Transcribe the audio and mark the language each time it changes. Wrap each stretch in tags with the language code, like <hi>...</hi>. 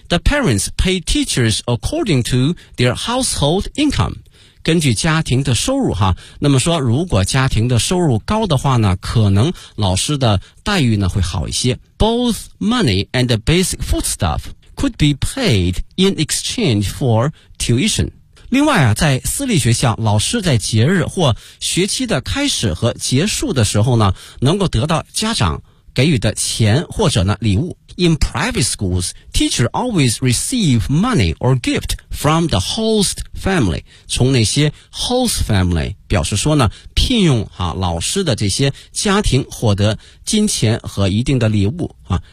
<en>The parents pay teachers according to their household income，</en> <zh>根据家庭的收入哈。那么说如果家庭的收入高的话呢，可能老师的待遇呢会好一些。</zh> <en>Both money and the basic foodstuff could be paid in exchange for tuition。</en> <zh>另外啊，在私立学校，老师在节日或学期的开始和结束的时候呢，能够得到家长给予的钱或者呢礼物。</zh> <en>In private schools, teachers always receive money or gift from the host family，</en> <zh>从那些 host family 表示说呢，聘用啊老师的这些家庭获得金钱和一定的礼物啊。</zh>